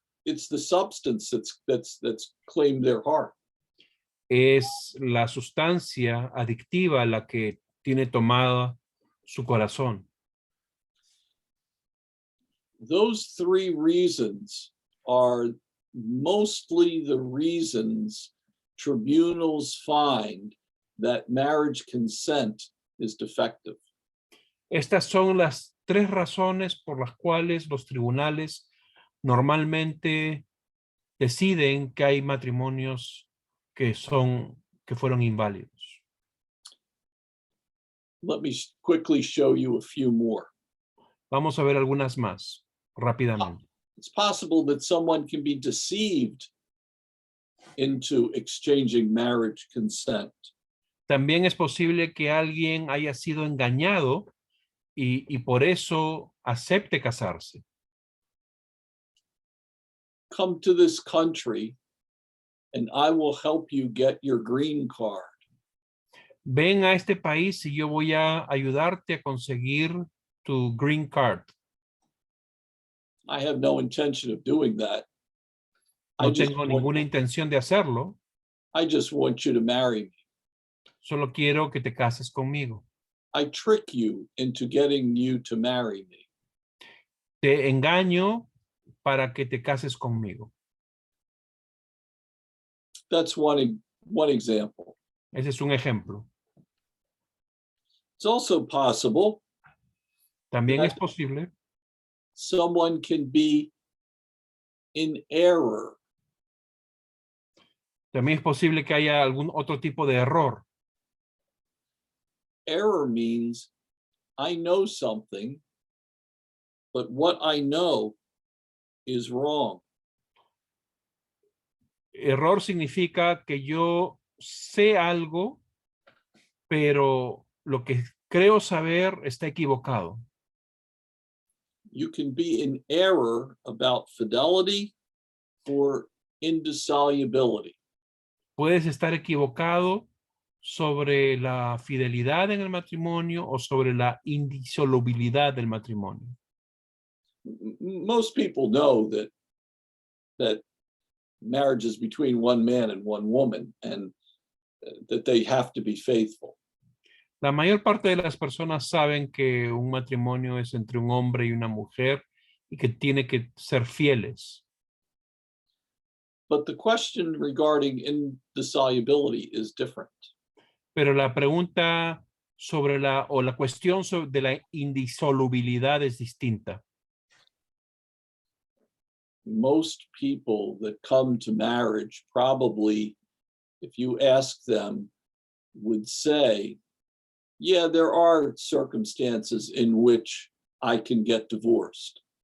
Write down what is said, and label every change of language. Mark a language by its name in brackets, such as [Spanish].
[English] It's the substance that's claimed their heart. [Spanish] Es la sustancia adictiva la que tiene tomada su corazón. [English] Those three reasons are mostly the reasons tribunals find that marriage consent is defective. [Spanish] Estas son las tres razones por las cuales los tribunales normalmente deciden que hay matrimonios que fueron inválidos. [English] Let me quickly show you a few more. [Spanish] Vamos a ver algunas más rápidamente. [English] It's possible that someone can be deceived into exchanging marriage consent. [Spanish] También es posible que alguien haya sido engañado y por eso acepte casarse. [English] Come to this country and I will help you get your green card. [Spanish] Ven a este país y yo voy a ayudarte a conseguir tu green card. [English] I have no intention of doing that. [Spanish] No tengo ninguna intención de hacerlo. [English] I just want you to marry me. [Spanish] Solo quiero que te cases conmigo. [English] I trick you into getting you to marry me. [Spanish] Te engaño para que te cases conmigo. [English] That's one one example. [Spanish] Ese es un ejemplo. [English] It's also possible [Spanish] También [English] Yeah. [Spanish] es posible [English] someone can be in error. [Spanish] También es posible que haya algún otro tipo de error. [English] Error means I know something, but what I know is wrong. [Spanish] Error significa que yo sé algo, pero lo que creo saber está equivocado. [English] You can be in error about fidelity or indissolubility. [Spanish] Puedes estar equivocado sobre la fidelidad en el matrimonio o sobre la indisolubilidad del matrimonio. [English] Most people know that marriage is between one man and one woman, and that they have to be faithful. [Spanish] La mayor parte de las personas saben que un matrimonio es entre un hombre y una mujer y que tiene que ser fieles. [English] But the question regarding indissolubility is different. [Spanish] Pero la pregunta sobre la cuestión de la indisolubilidad es distinta. [English] Most people that come to marriage probably, if you ask them, would say, yeah, there are circumstances in which I can get divorced.